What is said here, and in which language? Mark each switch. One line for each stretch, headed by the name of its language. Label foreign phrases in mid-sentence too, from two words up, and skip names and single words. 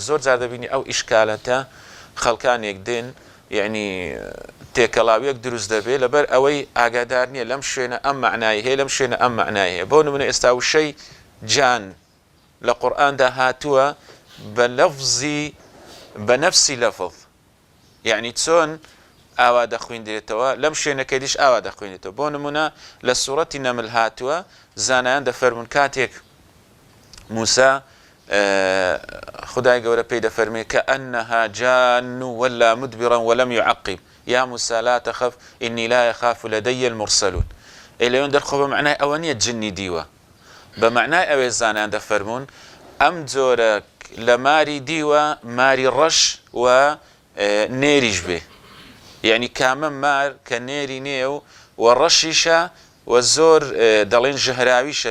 Central Kurdish: زۆر جار دەبینی ئەو ئیشکالەتە خەڵکانێک دێن یعنی تێکەڵاویەک دروست دەبێت لەبەر ئەوەی ئاگادار نییە لەم شوێنە ئەم معنای هەیە لەم شوێنە ئەم معنای هەیە بۆ نمونە ئێستا وشەی جان لە قورئاندا هاتووە بە لەفزی بە نەفسی لەفظ یعنی چۆن ئاوا دەخوێندرێتەوە لەم شوێنەکە دیش ئاوا دەخوێنێتەوە بۆ نمونە لە سوورەتی نەمل هاتووە زانایان دەفەرمون کاتێک موسا خدای گەورە پێی دەفەرمێ
Arabic: كأنها جان ولا مدبرا ولم يعقب يا موسى لا تخف إني لا يخاف لدي المرسلون
Central Kurdish: إليون دەرخۆ بە معنای ئەوە نییە جنی دیوە بە معنای ئەوێ زانایان دەفەرمون ئەم جۆرە لە ماری دیوە ماری ڕەش و نێریش بێ یعنی کامە مار کە نێری نێ و ڕەشیشە و زۆر دەڵێن ژەهراویشە